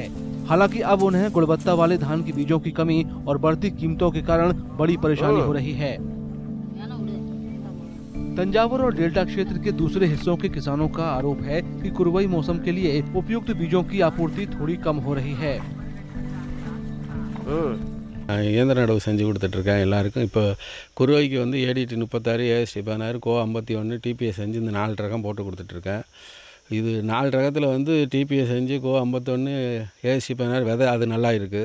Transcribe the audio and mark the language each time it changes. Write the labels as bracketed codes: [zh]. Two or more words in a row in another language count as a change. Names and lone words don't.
[hi] हालांकि अब उन्हें गुणवत्ता वाले धान की बीजों की कमी और बढ़ती कीमतों के कारण बड़ी परेशानी हो रही है। तंजावुर और डेल्टा क्षेत्र के दूसरे हिस्सों के किसानों का आरोप है कि कुरुवई मौसम के लिए उपयुक्त बीजों की आपूर्ति थोड़ी कम हो रही है। [ta] இயந்திர நடவு செஞ்சு கொடுத்துட்ருக்கேன் எல்லாருக்கும்। இப்போ குருவைக்கு வந்து ஏடிடி 36, ஏஎஸ்டி 16, கோ 51, டிபிஎஸ் செஞ்சு இந்த 4 ரகம் போட்டு கொடுத்துட்ருக்கேன்। இது 4 ரகத்தில் வந்து டிபிஎஸ் செஞ்சு கோ 51, ஏஎஸ்டி 16 விதை அது நல்லா இருக்குது।